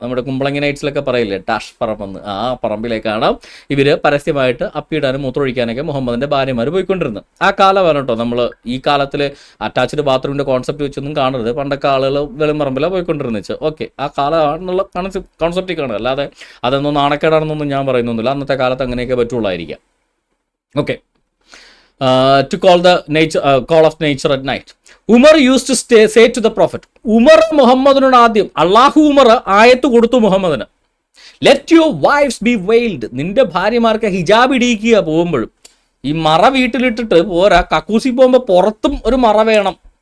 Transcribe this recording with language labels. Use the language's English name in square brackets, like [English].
[Malayalam] നമ്മുടെ കുമ്പളങ്ങി നൈറ്റ്സിലൊക്കെ പറയില്ലേ ഡാഷ് പറമ്പെന്ന്, ആ പറമ്പിലേക്കാണ് ഇവർ പരസ്യമായിട്ട് അപ്പിയിടാനും മൂത്രമൊഴിക്കാനൊക്കെ മുഹമ്മദിന്റെ ഭാര്യമാർ പോയിക്കൊണ്ടിരുന്നത്. ആ കാലമാണ് കേട്ടോ. നമ്മൾ ഈ കാലത്തിൽ അറ്റാച്ച്ഡ് ബാത്റൂമിന്റെ കോൺസെപ്റ്റ് വെച്ചൊന്നും കാണരുത്. പണ്ടൊക്കെ ആളുകൾ വെളിമ്പറമ്പിലാണ് പോയിക്കൊണ്ടിരുന്നത്. ഓക്കെ, ആ കാലമാണെന്നുള്ള കോൺസെപ്റ്റ് കാണുക, അല്ലാതെ അതൊന്നും നാണക്കേടാണെന്നൊന്നും ഞാൻ പറയുന്നൊന്നുമില്ല. അന്നത്തെ കാലത്ത് അങ്ങനെയൊക്കെ പറ്റുള്ളായിരിക്കാം. Okay. [English] To call the call of nature at night. Umar used to say to the prophet, [Malayalam] Umar മുഹമ്മദിനോട് ആദ്യം, അള്ളാഹു ഉമർ ആയത്ത് കൊടുത്തു മുഹമ്മദിന്, [English] let your wifes be veiled, [Malayalam] നിന്റെ ഭാര്യമാർക്ക് ഹിജാബ് ഇടിയിക്കുക. പോകുമ്പോഴും ഈ മറ വീട്ടിലിട്ടിട്ട് പോരാ, കക്കൂസി പോകുമ്പോൾ പുറത്തും ഒരു മറ വേണം.